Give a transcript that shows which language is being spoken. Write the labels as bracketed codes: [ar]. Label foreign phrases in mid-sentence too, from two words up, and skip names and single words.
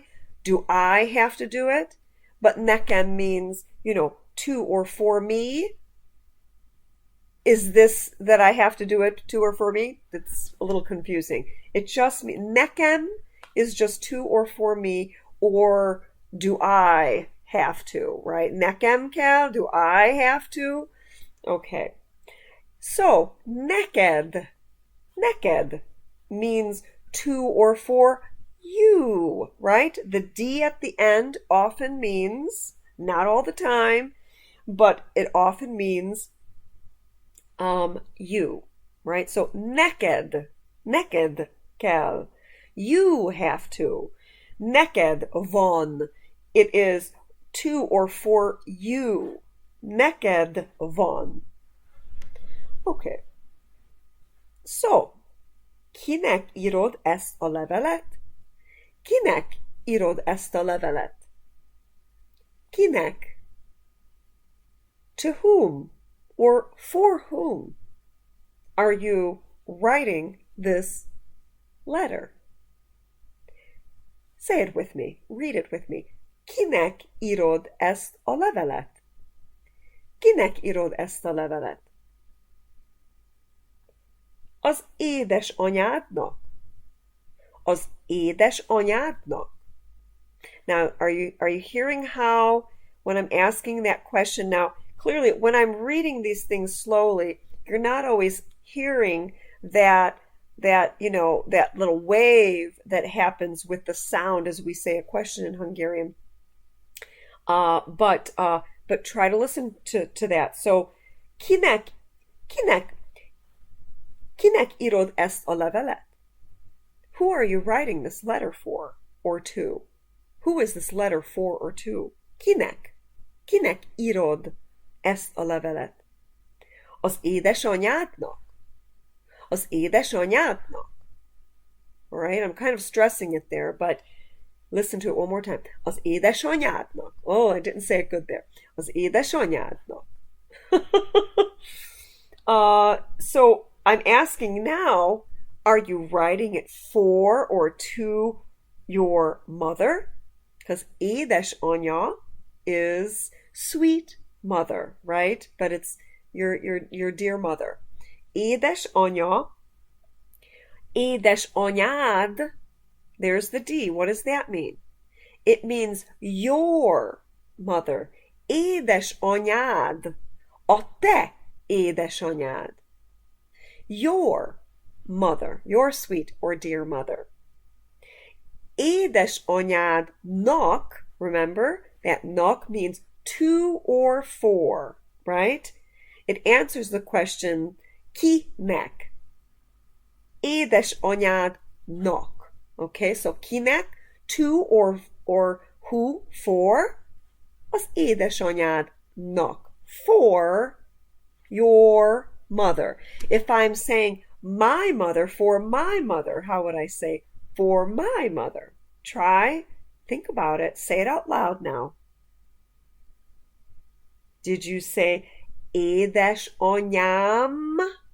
[en] Do I have to do it? But nekem means, to or for me. Is this that I have to do it to or for me? That's a little confusing. It just means, nekem is just to or for me, or do I have to, right? [hu] Nekem kell, [en] do I have to? Okay. So, neked means to or for you, right? The D at the end often means, not all the time, but it often means you, right? So, [hu] neked kell. [en] You have to. [hu] Neked van. [en] It is to or for you. [hu] Neked van. Okay. So, kinek írod ezt a levelet? Kinek írod ezt a levelet? Kinek? [en] To whom or for whom are you writing this letter? Say it with me. Read it with me. [hu] Kinek írod ezt a levelet? Kinek írod ezt a levelet? Az édesanyádnak. Az édesanyádnak. [en] Now, are you hearing how when I'm asking that question now, clearly when I'm reading these things slowly, you're not always hearing that little wave that happens with the sound as we say a question in Hungarian. But try to listen to that. So, [hu] kinek írod ezt a levelet? [en] Who are you writing this letter for or to? Who is this letter for or to? [hu] Kinek írod ezt a levelet? Az édesanyádnak? Az édesanyádnak? [en] All right, I'm kind of stressing it there, but listen to it one more time. [hu] Az édesanyádnak. [en] Oh, I didn't say it good there. [hu] Az édesanyádnak. [en] So I'm asking now, are you writing it for or to your mother? Because édesanya is sweet mother, right? But it's your dear mother. [hu] Édesanya, édesanyád, [en] there's the D. What does that mean? It means your mother. [hu] Édesanyád, a te édesanyád. [en] Your mother, your sweet or dear mother. Édesanyádnak, remember that nak means to or for, right? It answers the question kinek. Édesanyádnak. Okay, so kinek, to or who, for, [hu] az édesanyádnak, [en] for your mother. If I'm saying my mother, for my mother, how would I say for my mother? Try, think about it, say it out loud now. Did you say édesanyámnak?